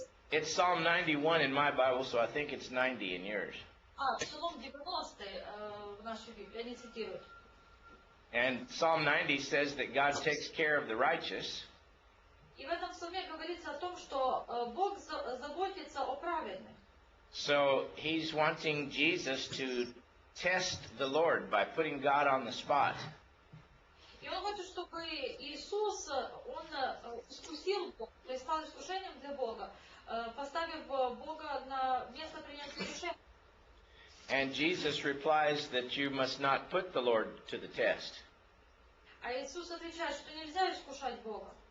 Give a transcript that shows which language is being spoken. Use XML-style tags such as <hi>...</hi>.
<en>It's Psalm 91 in my Bible, so I think it's 90 in yours.</en> <ru>Псалом 90 в нашей Библии, они цитируют.</ru> <en>And Psalm 90 says that God takes care of the righteous.</en> <ru>И в этом псалме говорится о том, что Бог заботится о праведных.</ru> <en>So he's wanting Jesus to test the Lord by putting God on the spot.</en> <ru>И он хочет, чтобы Иисус, он искусил Бога, то есть стал искушением для Бога, поставив Бога на место принятия решения.</ru> <en>And Jesus replies that you must not put the Lord to the test.</en> <ru>А Иисус отвечает, что нельзя искушать Бога.</ru>